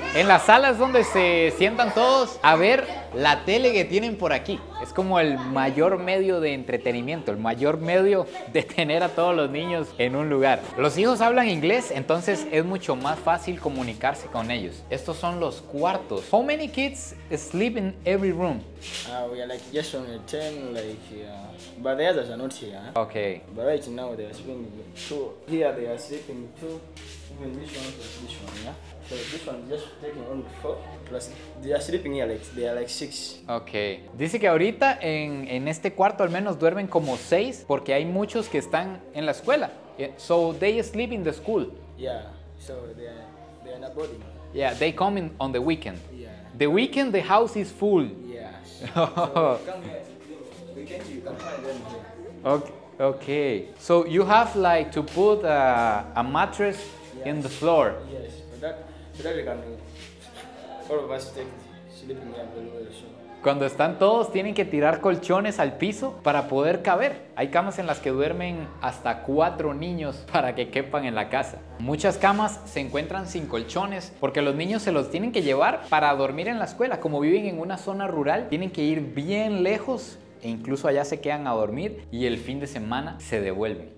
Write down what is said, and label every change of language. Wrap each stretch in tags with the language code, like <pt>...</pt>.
<es>En la sala es donde se sientan todos a ver la tele que tienen por aquí. Es como el mayor medio de entretenimiento, el mayor medio de tener a todos los niños en un lugar. Los hijos hablan inglés, entonces es mucho más fácil comunicarse con ellos. Estos son los cuartos.</es> <en>How many kids sleep in every room? We are like just only 10, like, but the others are not here. Okay. But right now they are sleeping 2. Here they are sleeping 2. Even this one plus this one, yeah. So this one just taking only 4. Plus they are sleeping here like they are like 6. Okay.</en> <es>Dice que ahorita en este cuarto al menos duermen como 6 porque hay muchos que están en la escuela.</es> <en>So they sleep in the school. Yeah. So they are not boarding. Yeah, they come in on the weekend. Yeah. The weekend the house is full. Yeah. So come here. Weekend you can find them here. Okay. So you have like to put a mattress in the floor. Yes. So that we can all of us take sleeping here very well. So</en> <es>Cuando están todos tienen que tirar colchones al piso para poder caber. Hay camas en las que duermen hasta 4 niños para que quepan en la casa. Muchas camas se encuentran sin colchones porque los niños se los tienen que llevar para dormir en la escuela. Como viven en una zona rural, tienen que ir bien lejos e incluso allá se quedan a dormir y el fin de semana se devuelven.</es>